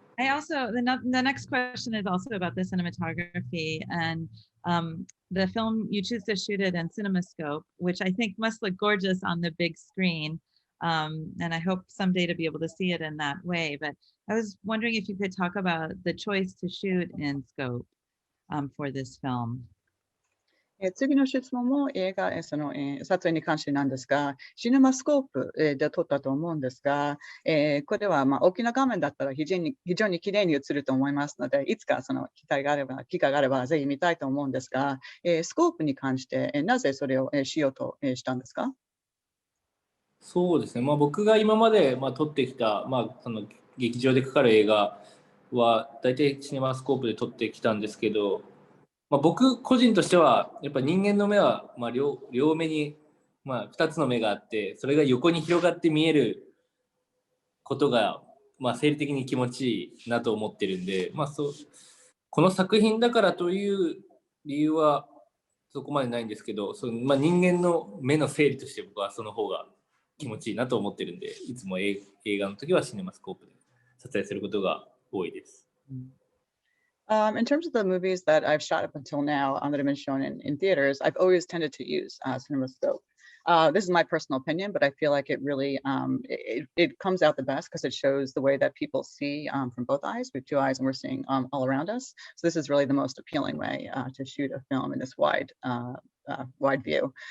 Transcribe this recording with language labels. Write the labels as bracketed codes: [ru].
[en] I also, the next question is also about the cinematography, and the film, you choose to shoot it in CinemaScope, which I think must look gorgeous on the big screen. And I hope someday to be able to see it in that way. But I was wondering if you could talk about the choice to shoot in scope for this film. [ja] 次の質問も映画、撮影に関してなんですが、シネマスコープ、で撮ったと思うんですが、これは大きな画面だったら非常に綺麗に映ると思いますので、いつかその機会があればぜひ見たいと思うんですが、スコープに関して、なぜそれを、しようと、したんですか？そうですね、僕が今まで、撮ってきた、その劇場でかかる映画は大体シネマスコープで撮ってきたんですけど、僕個人としてはやっぱ人間の目は、両目に、2つの目があって、それが横に広がって見えることが、生理的に気持ちいいなと思ってるんで、この作品だからという理由はそこまでないんですけど、人間の目の整理として僕はその方が気持ちいいなと思ってるんで、いつも映画の時はシネマスコープで撮影することが多いです。 [en] In terms of the movies that I've shot up until now that have been shown in theaters, I've always tended to use CinemaScope. This is my personal opinion, but I feel like it really it comes out the best because it shows the way that people see from both eyes. We have two eyes and we're seeing all around us. So this is really the most appealing way to shoot a film in this wide view.